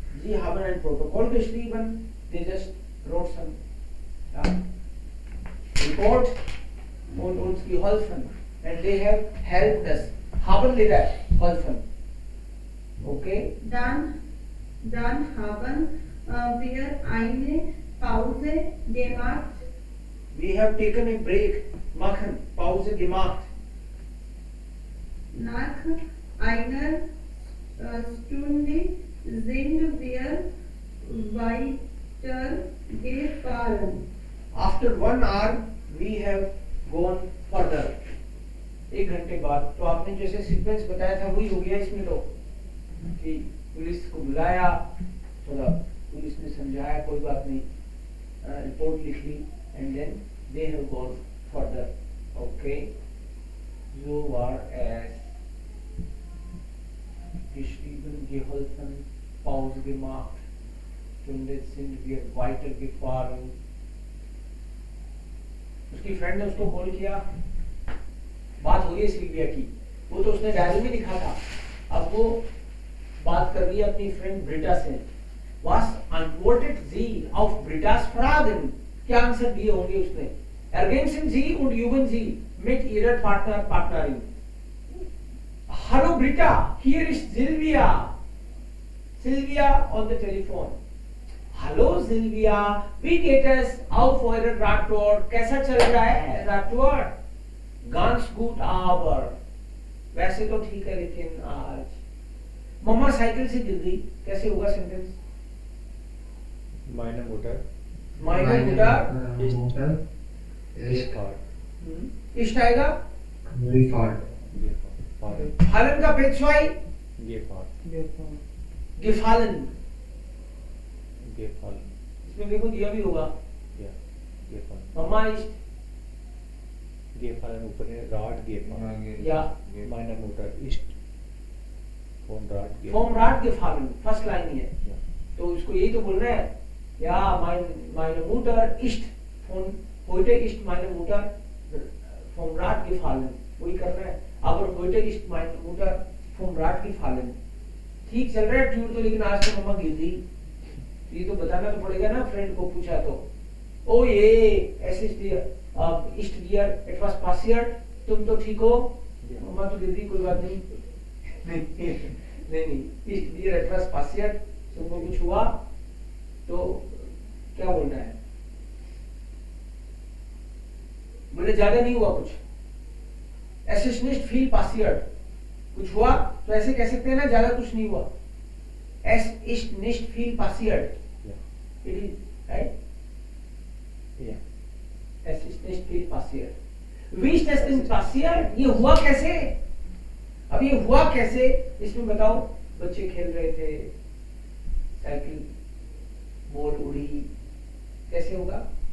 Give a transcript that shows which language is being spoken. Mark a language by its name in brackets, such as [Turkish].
[German] Sie haben ein Protokoll geschrieben. [English] They just wrote some report [German] und uns geholfen. [English] And they have helped us. [Hindi] Haben ले रहा है. [German] Helfen. Okay. Dann haben wir eine Pause gemacht. [English] We have taken a break. [German] Machen. Pause gemacht. Nach einer Stunde sind wir weitergefahren. [English] After 1 hour we have gone further. [Hindi] 1 घंटे बाद. तो आपने जैसे sequence बताया था वही हो गया इसमें. तो कि पुलिस को बुलाया, थोड़ा पुलिस ने समझाया, कोई बात नहीं, रिपोर्ट लिख ली, [English] And then they have gone further. [Hindi] Okay. [German] So war es geschrieben, geholfen, Pause gemacht, Stunde sind wir weitergefahren. [Hindi] उसकी फ्रेंड ने उसको कॉल किया, बात हो रही है सिल्विया की. वो तो उसने डायरी में लिखा था. अब वो बात कर रही है अपनी फ्रेंड ब्रिटा से. [German] Was antwortet sie auf Britas Fragen? [Hindi] क्या आंसर दिए होंगे उसने? [German] Ergänzen Sie und üben Sie mit Ihrer Partnerin. Hallo Britta, hier ist Silvia. [English] Silvia on the telephone. [German] Hallo Silvia, wie geht es auf eurer Radtour? [Hindi] कैसा चल रहा है Radtour? [German] Ganz gut, aber [Hindi] वैसे तो ठीक है, लेकिन आज मम्मा साइकिल से गिर गई. कैसे होगा sentence? [German] meine Mutter Meine Mutter ist fahrt. [Hindi] इष्ट आएगा. [German] Gefahren. [Hindi] Fallen का पेशवाई [German] Gefallen. gefallen. Gefallen. [Hindi] इसमें देखो दिया भी होगा. [German] Ja. Gefallen. [Hindi] मम्मा इष्ट. [German] Gefallen [Hindi] ऊपर है [German] Rad gefallen. Ja. Meine Mutter ist vom Rad gefallen. Vom Rad gefallen. [Hindi] First line ही है. [German] Ja. [Hindi] तो इसको यही तो बोलना है. [German] Ja, meine Mutter ist von heute ist meine Mutter vom Rad gefallen. [Hindi] वही करना है. [German] aber heute ist meine Mutter vom Rad gefallen. [Hindi] ठीक चल रहा है ट्यूर तो, लेकिन आज तो मम्मा गिर गई. ये तो बताना तो पड़ेगा ना. फ्रेंड को पूछा तो ओ ये ऐसे [German] ist dir etwas passiert? [Hindi] तुम तो ठीक हो? मम्मा तो गिर गई, कोई बात नहीं. नहीं [German] ist dir etwas passiert? [Hindi] तुमको कुछ हुआ? तो क्या बोलना है? बोले ज्यादा नहीं हुआ कुछ. [German] Es ist nicht viel passiert. [Hindi] कुछ हुआ तो ऐसे कह सकते हैं ना, ज्यादा कुछ नहीं हुआ. [German] Es ist nicht viel passiert. Ja. [English] It is right. [German] Ja. Es ist nicht viel passiert. Wie ist das denn passiert? [Hindi] ये हुआ कैसे? अब ये हुआ कैसे इसमें बताओ. बच्चे खेल रहे थे, साइकिल बॉल उड़ी, कैसे होगा?